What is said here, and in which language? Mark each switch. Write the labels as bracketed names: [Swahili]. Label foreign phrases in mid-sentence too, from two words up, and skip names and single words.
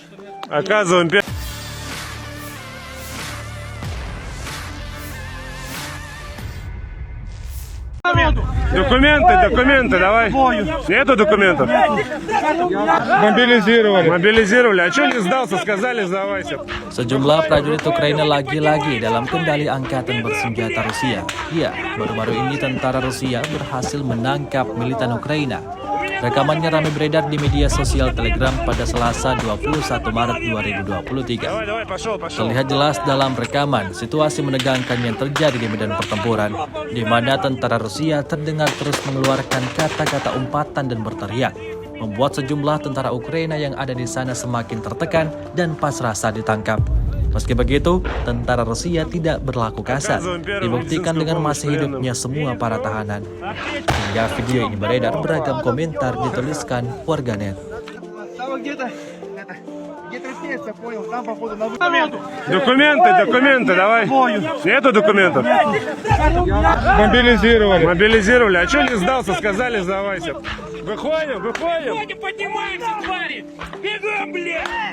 [Russian] Оказываем документы, давай. Нету документов? Мобилизировали. А что не сдался? Сказали, сдавайся. [Indonesian] Sejumlah prajurit Ukraina lagi-lagi dalam kendali angkatan bersenjata Rusia. Ya, baru-baru ini tentara Rusia berhasil menangkap militan Ukraina. Rekamannya ramai beredar di media sosial Telegram pada Selasa 21 Maret 2023. [Russian] Давай, пошел. [Indonesian] Terlihat jelas dalam rekaman situasi menegangkan yang terjadi di medan pertempuran, di mana tentara Rusia terdengar terus mengeluarkan kata-kata umpatan dan berteriak, membuat sejumlah tentara Ukraina yang ada di sana semakin tertekan dan pasrah saat ditangkap. Meski begitu, tentara Rusia tidak berlaku kasar, dibuktikan dengan masih hidupnya semua para tahanan. Hingga video ini beredar, beragam komentar dituliskan warganet. [Russian] Документы, давай. Нету документов? Мобилизировали. А что не сдался? Сказали, сдавайся. Выходим. Поднимаемся, твари! Бегом, блядь!